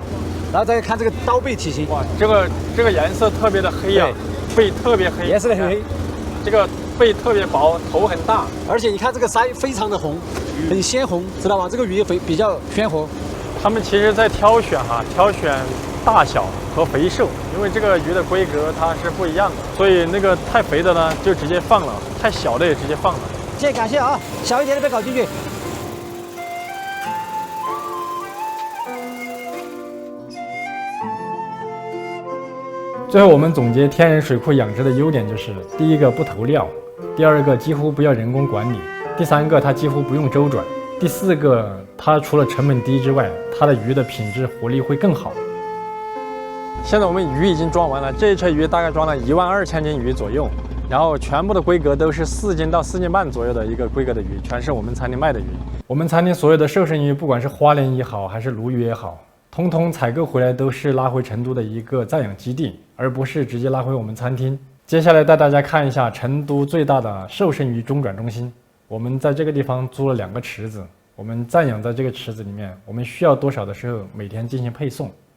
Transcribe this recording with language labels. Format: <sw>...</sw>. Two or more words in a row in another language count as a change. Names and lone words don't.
<zh>然後再看這個刀背體型，哇，這個顏色特別的黑啊，背特別黑，顏色很黑，這個背特別薄，頭很大，而且你看這個鰓非常的紅，很鮮紅，知道嗎？這個魚比較鮮活。他們其實在挑選大小和肥瘦，因为这个鱼的规格它是不一样的，所以那个太肥的呢就直接放了，太小的也直接放了。谢谢感谢啊，小一点的别搞进去。最后我们总结天然水库养殖的优点就是：第一个不投料，第二个几乎不要人工管理，第三个它几乎不用周转，第四个它除了成本低之外，它的鱼的品质活力会更好。现在我们鱼已经装完了，这一车鱼大概装了12000斤鱼左右，然後全部的規格都是4斤到4斤半左右的一個規格的魚，全是我們餐廳賣的魚。我們餐廳所有的瘦身魚，不管是花鰱也好，還是鱸魚也好，通通採購回來都是拉回成都的一個在養基地，而不是直接拉回我們餐廳。接下來帶大家看一下成都最大的瘦身魚中轉中心。我們在這個地方租了2個池子，我們暫養在這個池子裡面，我們需要多少的時候，每天進行配送。</zh>